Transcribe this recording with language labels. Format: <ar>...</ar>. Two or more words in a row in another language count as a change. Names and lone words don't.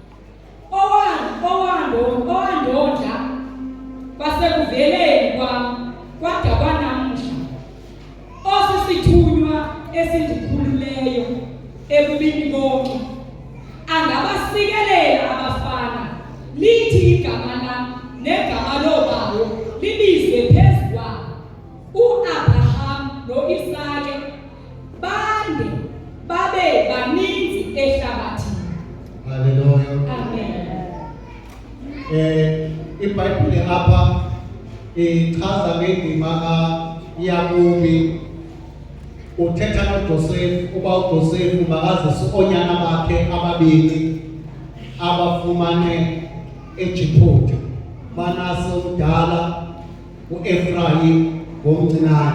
<xh>owandondla kwasekuveleni kwami kwada kwanamuhla osisithunywa esindikhululeyo ebubini bonke angabasikelela abafana lithi igama lami negama lobawo libizwe phezu kwabo uAbrahamu noIsaka bande babe baninzi ehlabathini. Haleluya. Amen. iBhayibheli apha ichaza ngendima kaYakobi uthetha noJoseph uba uJoseph makazise onyana bakhe ababili abafumane eJiphuti, Manase omdala uEfrayim ngomncinane.</xh>